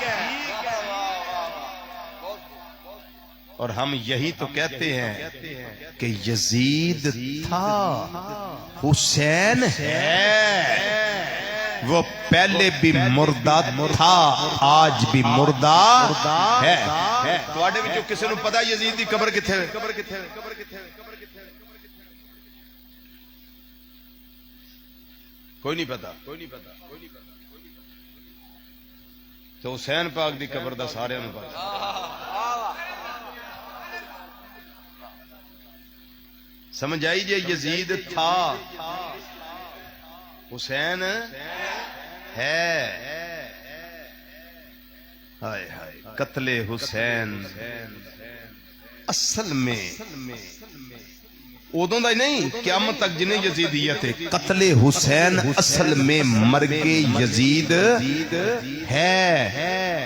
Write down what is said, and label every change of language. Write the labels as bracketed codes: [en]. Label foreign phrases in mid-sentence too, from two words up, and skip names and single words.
[ur] اور ہم یہی تو کہتے ہیں کہ یزید تھا، حسین ہے، وہ پہلے بھی مردہ تھا، آج بھی مردہ ہے۔ [pa] تواڈے وچوں کسے نوں پتہ یزید دی قبر کتھے ہے؟ کوئی نہیں پتا۔ تو حسین پاک دی قبر دا سارے نوں پتہ۔ سمجھ آئی جے؟ [ur] یزید تھا، حسین ہے۔ ہائے ہائے، قتل حسین اصل میں [pa] ادوں دا ہی نہیں، [ur] قیامت تک جنہیں یزیدیت ہے، قتل حسین اصل میں مرگ یزید ہے۔